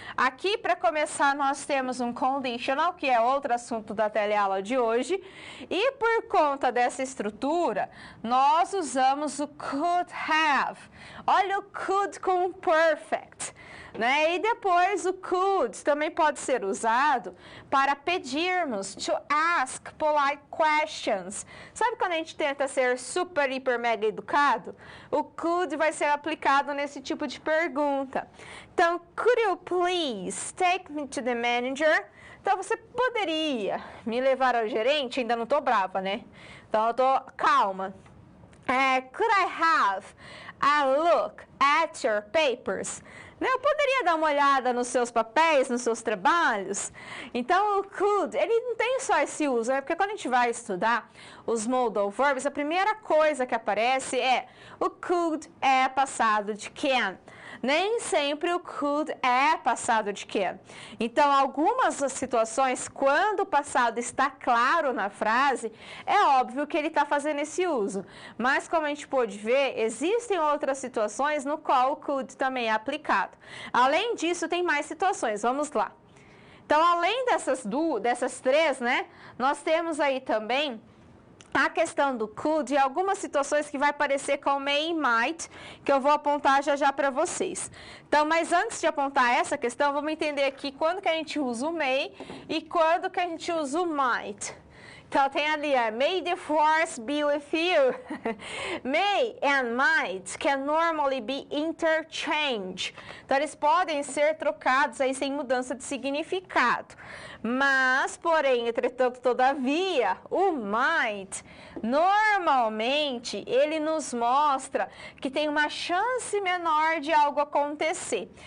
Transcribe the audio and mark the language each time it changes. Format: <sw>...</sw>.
<pt>Aqui, para começar, nós temos um conditional, que é outro assunto da teleaula de hoje. E por conta dessa estrutura, nós usamos o could have. Olha o could com o perfect. Né? E depois o could também pode ser usado para pedirmos,</pt> <en>to ask polite questions.</en> <pt>Sabe quando a gente tenta ser super, hiper, mega educado? O could vai ser aplicado nesse tipo de pergunta. Então,</pt> <en>could you please take me to the manager?</en> <pt>Então, você poderia me levar ao gerente? Ainda não estou brava, né? Então, eu estou calma.</pt> <en>Could I have a look at your papers?</en> <pt>Eu poderia dar uma olhada nos seus papéis, nos seus trabalhos? Então, o could, ele não tem só esse uso, né? Porque quando a gente vai estudar os modal verbs, a primeira coisa que aparece é o could é passado de can. Nem sempre o could é passado de can. Então, algumas situações, quando o passado está claro na frase, é óbvio que ele está fazendo esse uso. Mas, como a gente pôde ver, existem outras situações no qual o could também é aplicado. Além disso, tem mais situações. Vamos lá. Então, além dessas três, né, nós temos aí também a questão do could e algumas situações que vai parecer com may e might, que eu vou apontar já já para vocês. Então, mas antes de apontar essa questão, vamos entender aqui quando que a gente usa o may e quando que a gente usa o might. Então, tem ali,</pt> <en>may the force be with you. May and might can normally be interchanged.</en> <pt>Então, eles podem ser trocados aí sem mudança de significado. Mas, porém, entretanto, todavia, o might, normalmente, ele nos mostra que tem uma chance menor de algo acontecer.</pt>